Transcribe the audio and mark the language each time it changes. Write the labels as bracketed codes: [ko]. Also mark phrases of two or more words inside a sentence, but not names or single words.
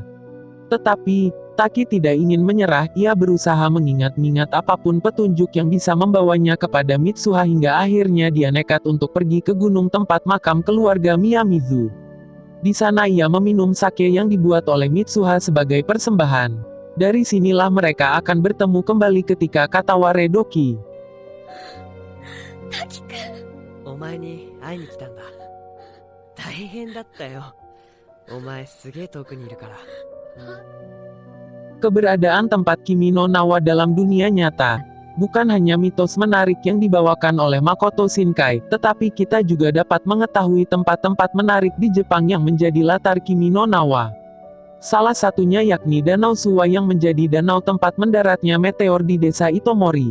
[id] Tetapi, Taki tidak ingin menyerah, ia berusaha mengingat-ingat apapun petunjuk yang bisa membawanya kepada Mitsuha hingga akhirnya dia nekat untuk pergi ke gunung tempat makam keluarga Miyamizu. Di sana ia meminum sake yang dibuat oleh Mitsuha sebagai persembahan. Dari sinilah mereka akan bertemu kembali ketika Kataware Doki. [ja] お前に会いに来たんだ。大変だったよ。お前すげえ遠くにいるから。 [id] Keberadaan tempat Kimi no Na wa dalam dunia nyata bukan hanya mitos menarik yang dibawakan oleh Makoto Shinkai, tetapi kita juga dapat mengetahui tempat-tempat menarik di Jepang yang menjadi latar Kimi no Na wa. Salah satunya yakni Danau Suwa yang menjadi danau tempat mendaratnya meteor di desa Itomori.